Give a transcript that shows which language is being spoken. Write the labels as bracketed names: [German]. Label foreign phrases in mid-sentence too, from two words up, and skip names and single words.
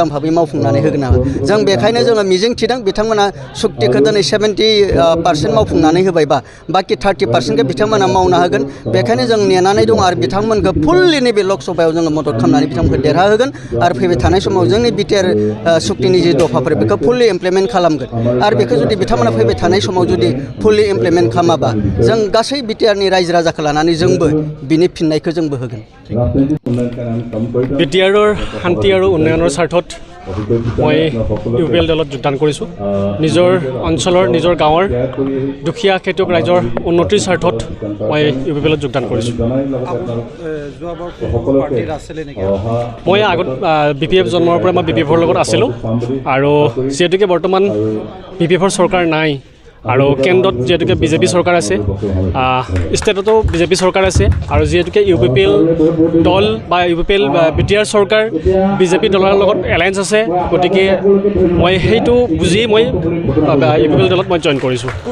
[Bodo] भाबै मावफुंनानै होगोन जों बेखायनो जोङो मिजिं थिदों बिथांमोना सुक्तिखौ दिनै 70% मावफुंनानै होबायबा बाखि 30%खौ बिथांमोना मावना होगोन बेखायनो जों नेनानै दङ आरो बिथांमोनखौ फुल्लि नैबे लकसभायाव जोङो मदद खालामनानै बिथांमोनखौ देरहाहोगोन आरो फैबाय थानाय समाव जोंनि बिटिआर सुक्तिनि जि दफाफोर बेखौ [English] fully implement [Bodo] खालामगोन आरो बेखौ जुदि बिथांमोना फैबाय थानाय समाव जुदि [English] fully implement [Bodo] खालामाबा जों गासै बिटिआरनि रायजो राजाखौ लानानै जोंबो बिनि फिननायखौ जोंबो होगोन [Assamese] बिटिआৰৰ শান্তি আৰু উন্নয়নৰ স্বাৰ্থত মই ইউপিএল দলত যোগদান কৰিছোঁ নিজৰ অঞ্চলৰ নিজৰ গাঁৱৰ দুখীয়া খেতিয়ক ৰাইজৰ উন্নতিৰ স্বাৰ্থত মই ইউপিএলত যোগদান কৰিছোঁ মই আগত BPF জন্মৰ পৰা মই BPFৰ লগত আছিলোঁ আৰু যিহেতুকে বৰ্তমান BPFৰ চৰকাৰ নাই আৰু কেন্দ্ৰত যেহেতুকে বিজেপি চৰকাৰ আছে ষ্টেটতো বিজেপি চৰকাৰ আছে আৰু যেহেতুকে ইউপিপিএল দল বা ইউপিপিএল বিটিআৰ চৰকাৰ বিজেপি দলৰ লগত এলায়েন্স আছে গতিকে মই সেইটো বুজি মই ইউপিপিএল দলত মই জইন কৰিছোঁ